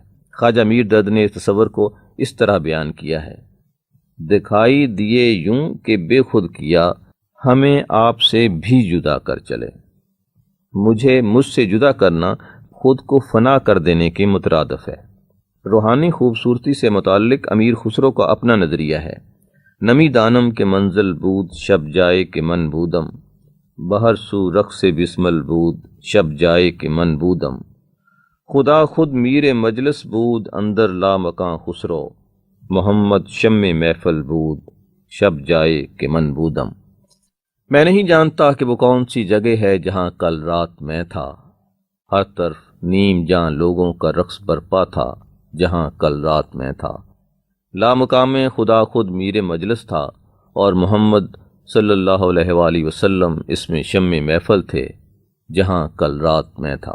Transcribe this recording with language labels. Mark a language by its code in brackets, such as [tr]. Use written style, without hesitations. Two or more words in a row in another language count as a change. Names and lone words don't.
[ur] خواجہ میر درد نے اس تصور کو اس طرح بیان کیا ہے: دکھائی دیے یوں کہ بے خود کیا، ہمیں آپ سے بھی جدا کر چلے۔ مجھ سے جدا کرنا خود کو فنا کر دینے کے مترادف ہے۔ روحانی خوبصورتی سے متعلق امیر خسرو کا اپنا نظریہ ہے: [fa] نمی دانم کے منزل بود، شب جائے کے من بودم، بہر سو رقص بسمل بود، شب جائے کے من بودم، خدا خود میر مجلس بود، اندر لا مکاں خسرو، محمد شم محفل بود، شب جائے کے من بودم۔ [ur] میں نہیں جانتا کہ وہ کون سی جگہ ہے جہاں کل رات میں تھا، ہر طرف نیم جاں لوگوں کا رقص برپا تھا جہاں کل رات میں تھا۔ لامقام خدا خود میر مجلس تھا اور محمد صلی اللہ علیہ وآلہ وسلم اس میں شم محفل تھے جہاں کل رات میں تھا۔